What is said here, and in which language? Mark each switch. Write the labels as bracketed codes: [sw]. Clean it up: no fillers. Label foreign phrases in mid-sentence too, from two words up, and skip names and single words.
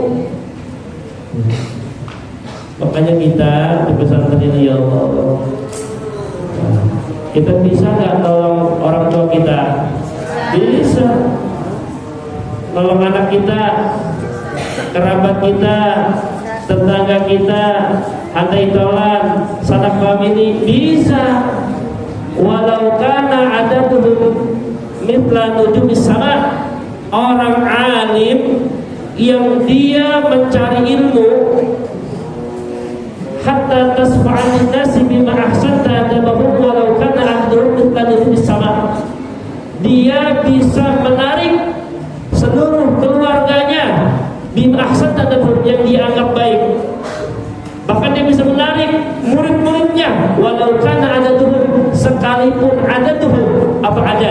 [id] Makanya kita di pesantren ini, [ar] يا الله, [id] kita bisa nggak tolong orang tua kita? Bisa. Tolong anak kita, kerabat kita, tetangga kita, andai tolan, sanak famili, bisa. [ar] ولو كان عددهم مثل نجوم السماء. [id] Orang alim yang dia mencari ilmu [ar] حتى تشفع الناس بما أحسنت أدبهم ولو كان عددهم مثل نجوم السماء. [id] Dia bisa menarik seluruh keluarganya [ar] بما أحسنت أدبهم, [id] yang dianggap baik. Bahkan dia bisa menarik murid-muridnya [ar] ولو كان عددهم, [id] sekalipun adaduhum, apa adad?